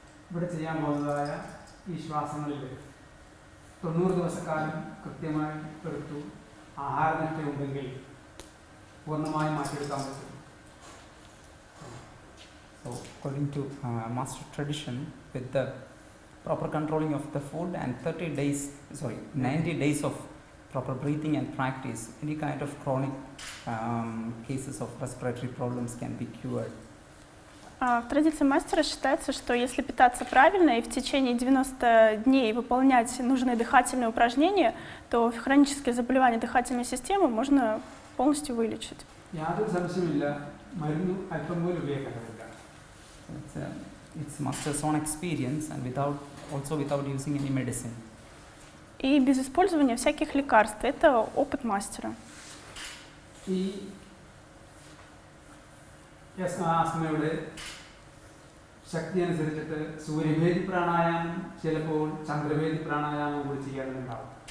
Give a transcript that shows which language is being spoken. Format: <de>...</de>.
<ml>ഇവിടെ ചെയ്യാൻ പോകുന്നതായ ഈ ശ്വാസങ്ങളിൽ 90 ദിവസക്കാലം കൃത്യമായി എടുത്തു ആഹാരനിഷ്ഠയുണ്ടെങ്കിൽ പൂർണ്ണമായും മാറ്റിയെടുക്കാൻ പറ്റും.</ml> <en>So according to master tradition, with the proper controlling of the food and 90 days of proper breathing and practice, any kind of chronic cases of respiratory problems can be cured.</en> <ru>В традиции мастера считается, что если питаться правильно и в течение 90 дней выполнять нужные дыхательные упражнения, то хронические заболевания дыхательной системы можно полностью вылечить.</ru> <ml>യാതൊരു സംശയമില്ല, മരുന്ന് അല്പം പോലും ഉപയോഗിക്കേണ്ടതില്ല.</ml> <en>It's master's own experience and without using any medicine.</en> <ru>И без использования всяких лекарств. Это опыт мастера.</ru> <ml>ഈ യസ്മാസ്മയുടെ ശക്തി അനുസരിച്ചിട്ട് സൂര്യഭേദി പ്രാണായാമം ചിലപ്പോൾ ചന്ദ്രഭേദി പ്രാണായാമം കൂടി ചെയ്യാറുണ്ടാവും.</ml>